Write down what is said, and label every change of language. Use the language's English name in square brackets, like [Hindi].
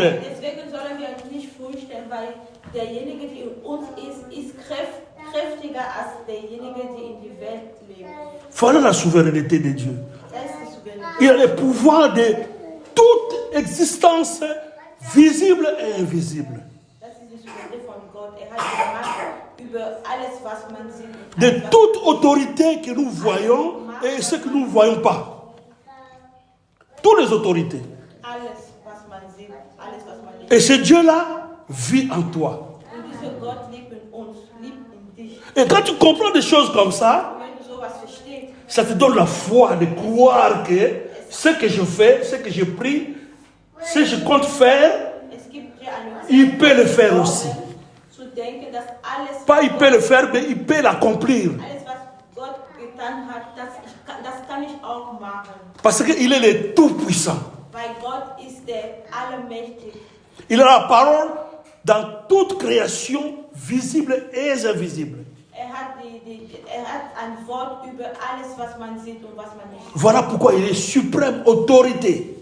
[German] Deswegen sollen wir uns nicht fürchten, weil derjenige, der in uns ist kräftiger als derjenige, der in die Welt lebt. [French] Voilà la souveraineté de Dieu. [German] Das ist die Souveränität. [French] Il a le pouvoir de toute existence visible et invisible. [German] Das ist die Souveränität von Gott. Hat die Macht über alles, was man sieht. [French] De toute autorité que nous voyons et ce que nous ne voyons pas. Toutes les autorités. [German] Alles, was man sieht, alles, was man nicht. [French] Et ce Dieu-là vit en toi. [German] Und dieser Gott lebt in uns, lebt in dich. [French] Et quand tu comprends des choses comme ça, [German] Und wenn du sowas verstehst, [French] ça te donne la foi de croire que ce que je fais, ce que je prie, ce que je compte faire, [German] es gibt dir eine [French] il peut le faire aussi. [German] zu denken, dass alles, [French] Pas il peut le faire, mais il peut l'accomplir. [German] alles was Gott getan hat, das kann ich auch machen. [French] Parce qu'il est le Tout-Puissant. [German] Weil Gott ist der Allmächtige. [French] Il a la parole dans toute création, visible et invisible. [German] Hat ein Wort über alles, was man sieht und was man nicht sieht. [French] Voilà pourquoi il est suprême autorité.